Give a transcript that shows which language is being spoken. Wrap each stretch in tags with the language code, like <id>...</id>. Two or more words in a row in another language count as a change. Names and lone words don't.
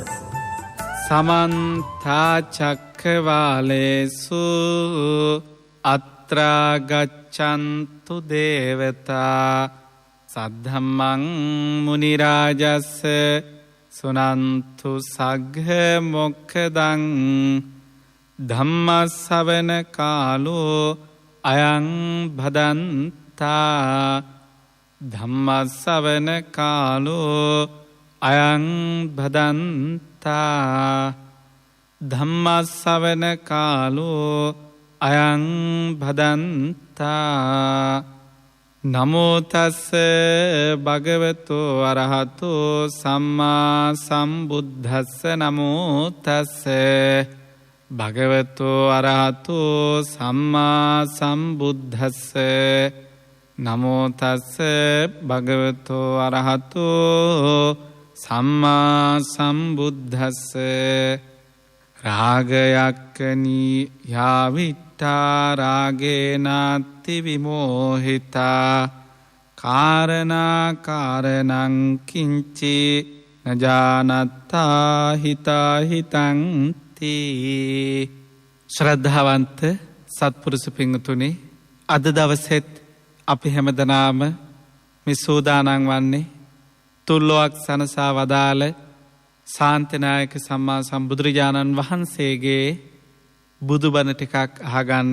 <pi>සමන්ත චක්කවාලේසු අත්‍රා ගච්ඡන්තු දේවතා සද්ධම්මං මුනි රාජස්ස සුනන්තු සග්ග මොක්ඛදං ධම්ම ශ්‍රවණ කාලෝ අයං භදන්තා ධම්ම ශ්‍රවණ කාලෝ අයං භදන්තා ධම්ම ශ්‍රවණ කාලෝ අයං භදන්තා නමෝ තස්ස භගවතෝ අරහතෝ සම්මා සම්බුද්දස්ස නමෝ තස්ස භගවතෝ අරහතෝ සම්මා සම්බුද්දස්ස නමෝ තස්ස භගවතෝ අරහතෝ සම්මා සම්බුද්දස්ස රාගයක්කනී යාවිට්ඨා රාගේනාති විමෝහිතා කාරණා කාරණං කිංචි නජානත්තා හිතා හිතං</pi> <si>ශ්‍රද්ධාවන්ත සත්පුරුෂ පිංතුනි, අද දවසෙත් අපි හැමදෙනාම මේ සූදානම් වන්නේ තුල්ලොවක් සනසා වදාළ ශාන්තිනායක සම්මා සම්බුදුරජාණන් වහන්සේගේ බුදුබණ ටිකක් අහගන්න.</si>